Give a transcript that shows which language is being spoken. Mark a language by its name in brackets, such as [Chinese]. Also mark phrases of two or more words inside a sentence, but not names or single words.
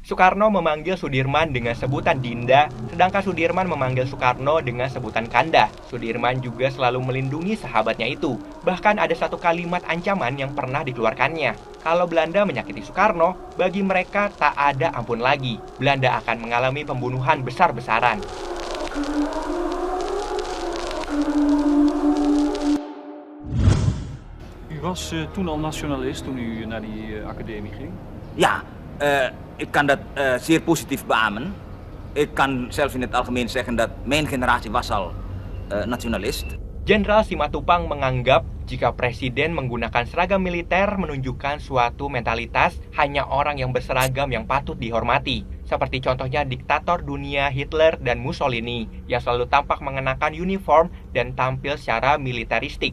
[Indonesian] Soekarno memanggil Sudirman dengan sebutan Dinda, sedangkan Sudirman memanggil Soekarno dengan sebutan Kanda. Sudirman juga selalu melindungi sahabatnya itu. Bahkan ada satu kalimat ancaman yang pernah dikeluarkannya. Kalau Belanda menyakiti Soekarno, bagi mereka tak ada ampun lagi. Belanda akan mengalami pembunuhan besar-besaran. [Dutch] U was toen al nationalist toen u naar die academie ging? Ja, ik kan dat zeer positief beamen. Ik kan zelf in het algemeen zeggen dat mijn generatie was al nationalist. [Indonesian] Jenderal Simatupang menganggap jika presiden menggunakan seragam militer menunjukkan suatu mentalitas hanya orang yang berseragam yang patut dihormati. Seperti contohnya diktator dunia Hitler dan Mussolini yang selalu tampak mengenakan uniform dan tampil secara militeristik.